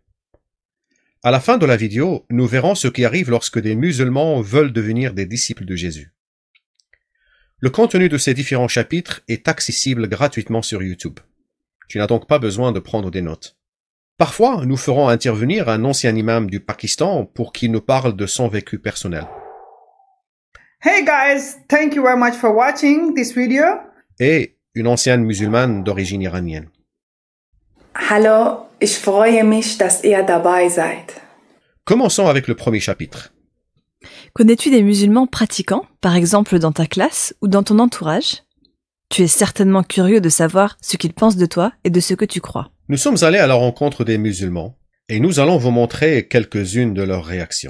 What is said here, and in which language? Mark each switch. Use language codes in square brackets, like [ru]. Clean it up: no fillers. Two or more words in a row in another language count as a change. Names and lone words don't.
[fr] À la fin de la vidéo, nous verrons ce qui arrive lorsque des musulmans veulent devenir des disciples de Jésus. Le contenu de ces différents chapitres est accessible gratuitement sur YouTube. Tu n'as donc pas besoin de prendre des notes. Parfois, nous ferons intervenir un ancien imam du Pakistan pour qu'il nous parle de son vécu personnel. [en] Hey guys, thank you very much for watching this video. [fr] Et une ancienne musulmane d'origine iranienne. [de] Hallo, ich freue mich, dass ihr dabei seid. [fr] Commençons avec le premier chapitre. Connais-tu des musulmans pratiquants, par exemple dans ta classe ou dans ton entourage? Tu es certainement curieux de savoir ce qu'ils pensent de toi et de ce que tu crois. Nous sommes allés à la rencontre des musulmans et nous allons vous montrer quelques-unes de leurs réactions.